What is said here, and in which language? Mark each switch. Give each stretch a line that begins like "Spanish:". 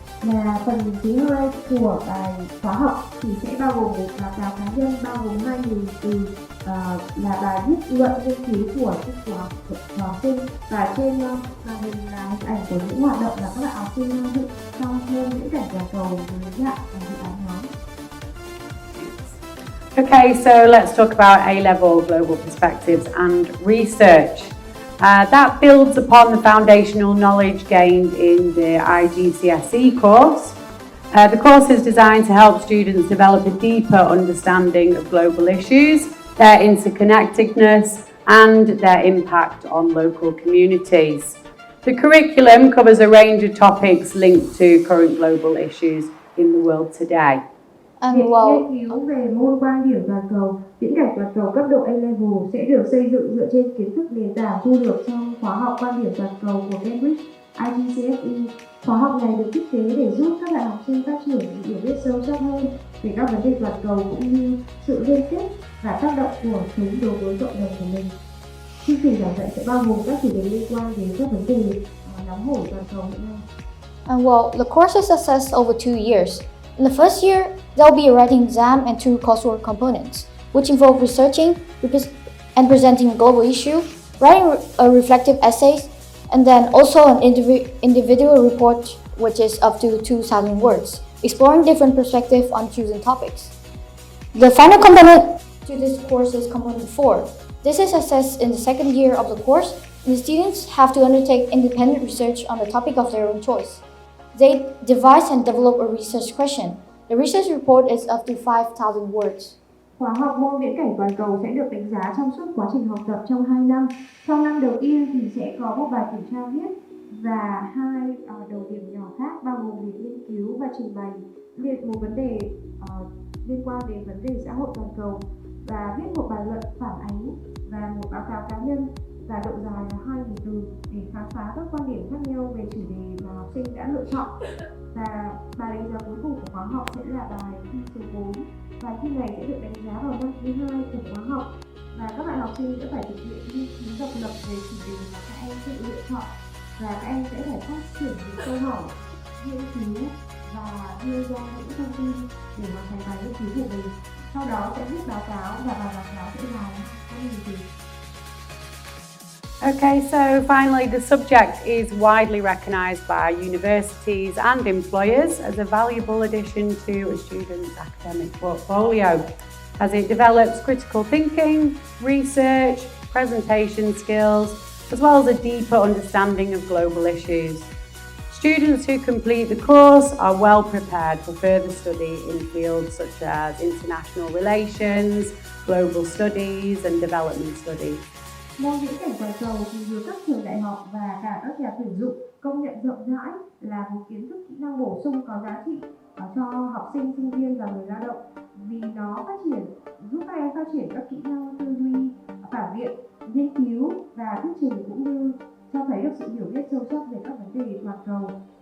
Vietnamese: Và phần thứ 2 của bài khóa học thì sẽ bao gồm một báo cáo cá nhân bao gồm 2.000 từ là bài viết luận nghiên cứu của học sinh, và trên màn hình là hình ảnh của những hoạt động là các bạn học sinh dự trong môn viễn cảnh toàn cầu dưới dạng dự án nhóm.
English: Okay, so let's talk about A-Level Global Perspectives and Research. That builds upon the foundational knowledge gained in the IGCSE course. The course is designed to help students develop a deeper understanding of global issues, their interconnectedness, and their impact on local communities. The curriculum covers a range of topics linked to current global issues in the world today.
Vietnamese: Nghiên cứu về môn quan điểm toàn cầu, viễn cảnh toàn cầu cấp độ A-Level sẽ được xây dựng dựa trên kiến thức nền tảng thu được trong khóa học quan điểm toàn cầu của Cambridge IGCSE. Khóa học này được thiết kế để giúp các bạn học sinh phát triển hiểu biết sâu sắc hơn về các vấn đề toàn cầu cũng như sự liên kết và tác động của chúng đối với cộng đồng của mình. Chương trình giảng dạy sẽ bao gồm các chủ đề liên quan đến các vấn đề nóng hổi toàn cầu hiện nay.
English: The course is assessed over 2 years. In the first year, there will be a writing exam and 2 coursework components, which involve researching and presenting a global issue, writing a reflective essays, and then also an individual report, which is up to 2,000 words, exploring different perspectives on chosen topics. The final component to this course is component 4. This is assessed in the second year of the course, and the students have to undertake independent research on the topic of their own choice. They devise and develop a research question. The research report is up to 5,000 words.
Vietnamese: Khóa học môn viễn cảnh toàn cầu sẽ được đánh giá trong suốt quá trình học tập trong 2 năm. Trong năm đầu tiên thì sẽ có một bài kiểm tra viết và 2 đầu điểm nhỏ khác bao gồm việc nghiên cứu và trình bày một vấn đề liên quan đến vấn đề xã hội toàn cầu và viết một bài luận phản ánh và một báo cáo cá nhân và độ dài là 2.000 từ để khám phá các quan điểm khác nhau về chủ đề mà học sinh đã lựa chọn. Và bài đánh giá cuối cùng của khóa học sẽ là bài thi số 4. Bài thi này sẽ được đánh giá vào năm thứ 2 của khóa học và các bạn học sinh sẽ phải thực hiện nghiên cứu độc lập về chủ đề mà các em tự lựa chọn và các em sẽ phải phát triển những câu hỏi, nghiên cứu và đưa ra những thông tin để hoàn thành bài nghiên cứu của mình. Sau đó sẽ viết báo cáo và bài báo cáo sẽ là các nghiên cứu.
English: Okay, so finally, the subject is widely recognised by universities and employers as a valuable addition to a student's academic portfolio, as it develops critical thinking, research, presentation skills, as well as a deeper understanding of global issues. Students who complete the course are well prepared for further study in fields such as international relations, global studies and development studies.
Vietnamese: Môn viễn cảnh toàn cầu thì được các trường đại học và cả các nhà tuyển dụng công nhận rộng rãi là một kiến thức kỹ năng bổ sung có giá trị cho học sinh, sinh viên và người lao động vì nó giúp các em phát triển các kỹ năng tư duy, phản biện, nghiên cứu và thuyết trình cũng như cho thấy được sự hiểu biết sâu sắc về các vấn đề toàn cầu.